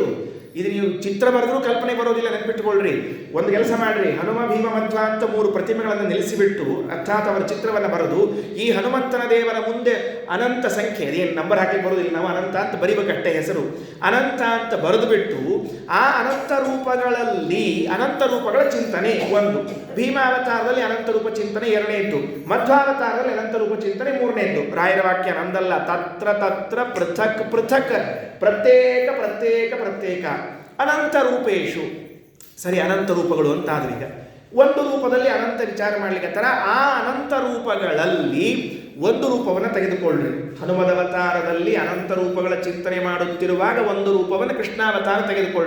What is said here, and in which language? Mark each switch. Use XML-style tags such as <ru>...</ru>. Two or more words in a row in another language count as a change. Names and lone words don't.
<kn>ಇದು ನೀವು ಚಿತ್ರ ಬರೆದ್ರೂ ಕಲ್ಪನೆ ಬರೋದಿಲ್ಲ, ನೆನಪಿಟ್ಟುಕೊಳ್ಳ್ರಿ. ಒಂದು ಕೆಲಸ ಮಾಡ್ರಿ, ಹನುಮ, ಭೀಮ, ಮಧ್ವ ಅಂತ 3 ಪ್ರತಿಮೆಗಳನ್ನು ನಿಲ್ಲಿಸಿಬಿಟ್ಟು ಅರ್ಥಾತ್ ಅವರ ಚಿತ್ರವನ್ನು ಬರೆದು ಈ ಹನುಮಂತನ ದೇವರ ಮುಂದೆ ಅನಂತ ಸಂಖ್ಯೆ, ಅದೇನು ನಂಬರ್ ಹಾಕಿ ಬರೋದಿಲ್ಲ, ನಾವು ಅನಂತ ಅಂತ ಬರಿಬೇಕಷ್ಟೇ ಹೆಸರು, ಅನಂತ ಅಂತ ಬರೆದು ಬಿಟ್ಟು ಆ ಅನಂತ ರೂಪಗಳಲ್ಲಿ ಅನಂತ ರೂಪಗಳ ಚಿಂತನೆ ಒಂದು, ಭೀಮಾವತಾರದಲ್ಲಿ ಅನಂತ ರೂಪ ಚಿಂತನೆ ಎರಡನೇದ್ದು, ಮಧ್ವಾವತಾರದಲ್ಲಿ ಅನಂತ ರೂಪ ಚಿಂತನೆ ಮೂರನೇದ್ದು. ರಾಯರ ವಾಕ್ಯ ನಂದಲ್ಲ.</kn> <sa>ತತ್ರ ತತ್ರ ಪೃಥಕ್ ಪೃಥಕ್,</sa> <kn>ಪ್ರತ್ಯೇಕ ಪ್ರತ್ಯೇಕ ಪ್ರತ್ಯೇಕ</kn> <sa>ಅನಂತ ರೂಪೇಶು.</sa> <kn>ಸರಿ, ಅನಂತ ರೂಪಗಳು ಅಂತಾದ್ರೆ ಈಗ ಒಂದು ರೂಪದಲ್ಲಿ ಅನಂತ ವಿಚಾರ ಮಾಡಲಿಕ್ಕೆ ತರ ಆ ಅನಂತ ರೂಪಗಳಲ್ಲಿ ಒಂದು ರೂಪವನ್ನು ತೆಗೆದುಕೊಳ್ಳ್ರಿ. ಹನುಮದವತಾರದಲ್ಲಿ ಅನಂತ ರೂಪಗಳ ಚಿಂತನೆ ಮಾಡುತ್ತಿರುವಾಗ ಒಂದು ರೂಪವನ್ನು ಕೃಷ್ಣಾವತಾರ ತೆಗೆದುಕೊಳ್ಳ್ರಿ.</kn>